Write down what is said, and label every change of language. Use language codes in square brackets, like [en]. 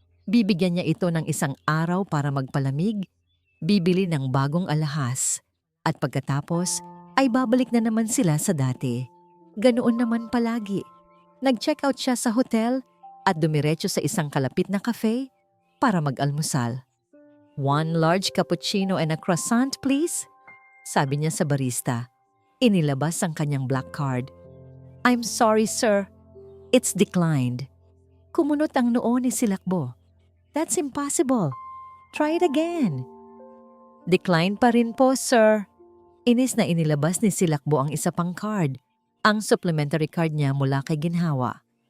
[tl] Bibigyan niya ito ng isang araw para magpalamig, bibili ng bagong alahas, at pagkatapos ay babalik na naman sila sa dati. Ganoon naman palagi. Nag-check out siya sa hotel at dumiretso sa isang kalapit na cafe para mag-almusal. [en] "1 large cappuccino and a croissant, please?" [tl] sabi niya sa barista. Inilabas ang kanyang [en] black card. "I'm sorry, sir. It's declined." [tl] Kumunot ang noo ni Silakbo. [en] "That's impossible. Try it again." [tl] "Declined pa rin po, sir." Inis na inilabas ni Silakbo ang isa pang card, ang supplementary card niya mula kay Ginhawa.